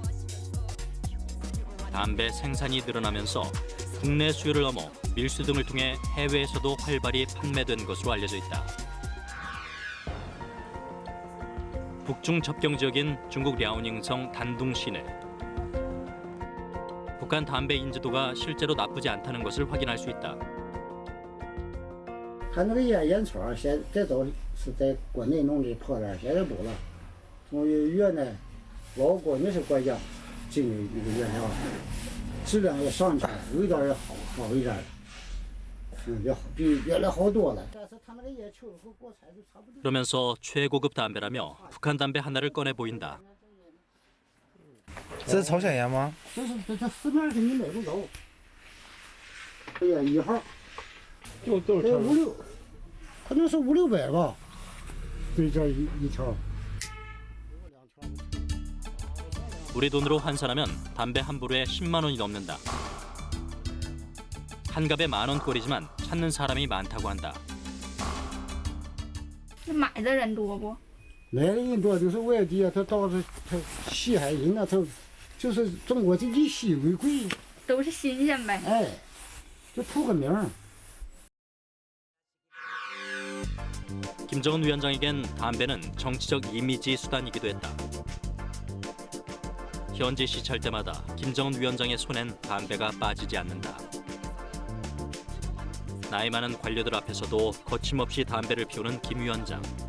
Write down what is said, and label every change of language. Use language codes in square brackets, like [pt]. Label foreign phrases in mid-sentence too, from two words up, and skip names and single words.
[ko] 담배 생산이 늘어나면서 국내 수요를 넘어 밀수 등을 통해 해외에서도 활발히 판매된 것으로 알려져 있다. 북중 접경 지역인 중국 랴오닝성 단둥 시내. 북한 담배 인지도가 실제로 나쁘지 않다는 것을 확인할 수 있다. [zh] 他那个烟草现最早是在国内弄的泡的，现在不了。从越南、老挝那些国家进的那个原料，质量也上去了，味道也好一点，也好比原来好多了。但是他们的烟抽和国产是差不多。 [ko] 그러면서 최고급 담배라며 북한 담배 하나를 꺼내 보인다. [zh] 这是朝鲜烟吗？这市面上你买不着。这烟1号，都是5、6，可能是5、600吧，对，这一条。 [ko] 우리 돈으로 환산하면 담배 한 보루에 10만 원이 넘는다. 한 갑에 10,000원꼴이지만 찾는 사람이 많다고 한다. [zh] 买的人多不？来的人多，就是外地啊，他到是他稀罕人啊，他就是中国就以稀为贵，都是新鲜呗。哎，就图个名儿。 [ko] 김정은 위원장에겐 담배는 정치적 이미지 수단이기도 했다. 현지 시찰 때마다 김정은 위원장의 손엔 담배가 빠지지 않는다. 나이 많은 관료들 앞에서도 거침없이 담배를 피우는 김 위원장.